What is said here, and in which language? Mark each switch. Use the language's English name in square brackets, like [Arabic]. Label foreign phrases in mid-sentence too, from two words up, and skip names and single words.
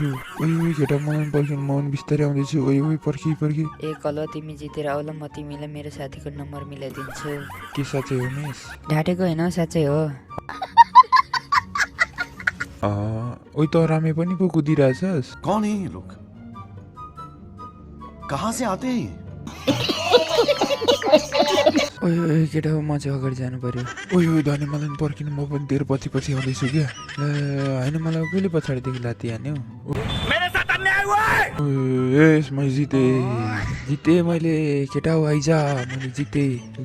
[Nepali] ओइ केटा मलाई पनि पर्खिनु, म पनि बिस्तारै आउँदैछु। ओइ पर्खी। कल तिमी जितेर आऊ ल, म तिमीलाई मेरो साथीको नम्बर मिलाइदिन्छु। के साँच्चै हो मिस? ढाँटेको होइन साँच्चै हो। ओइ त रामे पनि पो कुदिरहेछस्? [Hindi] कौन है ये लोग? कहाँ से आते हैं? [Nepali] ओइ केटा हो, म चाहिँ अगाडि जानु पर्यो। ओइ धनी मलाई पनि पर्खिनु, म पनि तेरो पछि आउँदैछु क्या। होइन मलाई कहिले पछाडिदेखि लाती हान्यो। मैले जितेँ मैले केटा हो, आइज मैले जितेँ।